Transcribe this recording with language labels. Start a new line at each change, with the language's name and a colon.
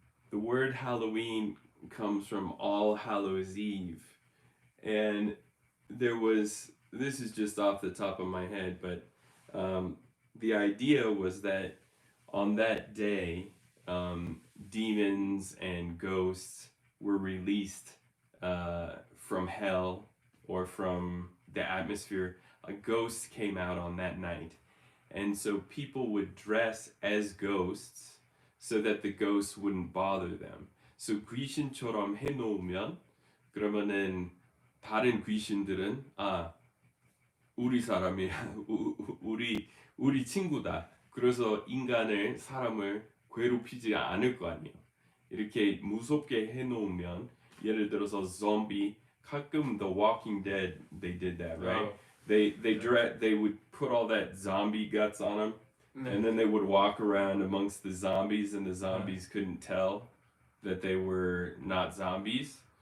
English: The word Halloween comes from All Hallows Eve, and this is just off the top of my head, but the idea was that on that day, demons and ghosts were released from hell or from the atmosphere. A ghost came out on that night, and so people would dress as ghosts so that the ghosts wouldn't bother them.
Korean: So 귀신처럼 해놓으면 그러면은 다른 귀신들은 우리 사람이야, 우리 친구다. 그래서 사람을 괴롭히지 않을 거 아니에요. 이렇게 무섭게 해놓으면 예를 들어서 zombie, 가끔 The Walking Dead
English: they did that, right? Oh. They would put all that zombie guts on them, and then they would walk around amongst the zombies, and the zombies couldn't tell that they were not zombies.